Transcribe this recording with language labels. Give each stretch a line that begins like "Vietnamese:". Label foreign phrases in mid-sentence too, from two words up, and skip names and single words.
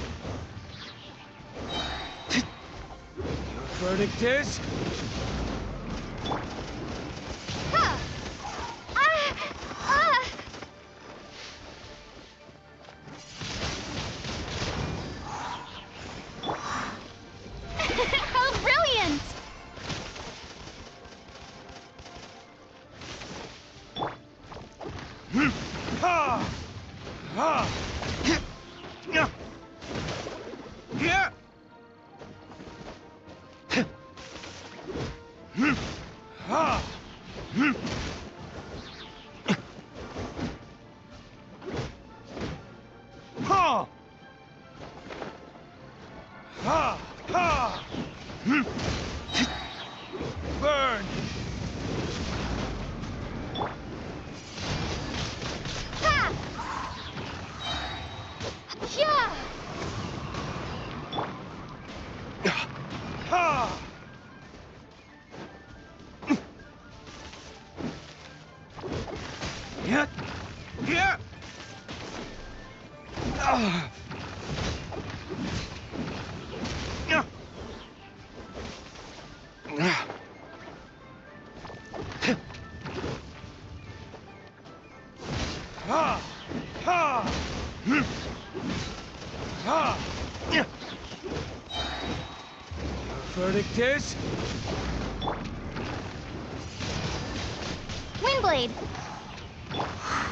English: Your verdict is? Ha! Ah! Ah! How brilliant! Hmm. Ha! Ha! Yeah. Yeah. Hmm. Ha! Hmm. Ha! Ha! Ha! Hmm. Burn! Ha! Yeah! Ha! Yeah. Yeah. Ah. Yeah. Ah. Ha! Ha! Hmm. Ha! Yeah. Your verdict is? Windblade. Incoming.